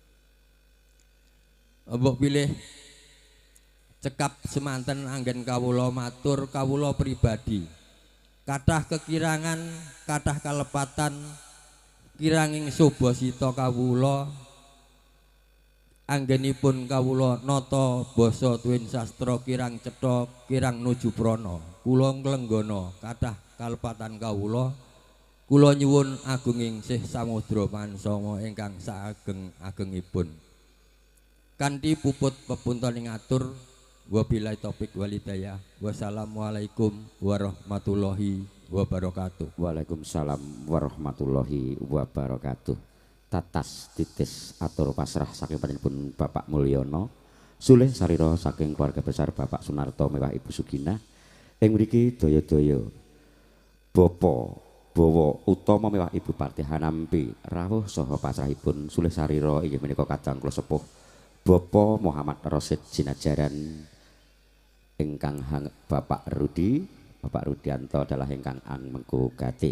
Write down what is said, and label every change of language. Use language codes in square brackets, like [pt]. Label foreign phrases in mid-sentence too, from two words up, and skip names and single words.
[jv] Mbok pilih cekap semanten anggen kawula matur kawula pribadi kathah kekirangan kathah kalepatan kiranging sobasita kawula anggenipun kawula nata basa tuwin sastra kirang cetha kirang nuju prana kula nglenggana kathah kalepatan kawula. Kula nyuwun agunging Sih Samudra Mansama ingkang saageng-agengipun. Kanthi puput pepuntoning atur [ar] وبالله التوفيق والهداية. والسلام عليكم ورحمة الله وبركاته. وعليكم السلام ورحمة الله وبركاته. [jv] Tatas titis atur pasrah saking panjenenganipun Bapak Mulyono Sulih sarira saking keluarga besar Bapak Sunarto mewah Ibu Suginah ing mriki daya-daya Bapak Bawa Utama mewah Ibu Partiha nampi rawuh saha pasrahipun sulih sarira inggih menika kadang kula sepuh Bapak Muhammad Rasid Jinajaran ingkang Bapak Rudianto adalah ingkang mengku gati.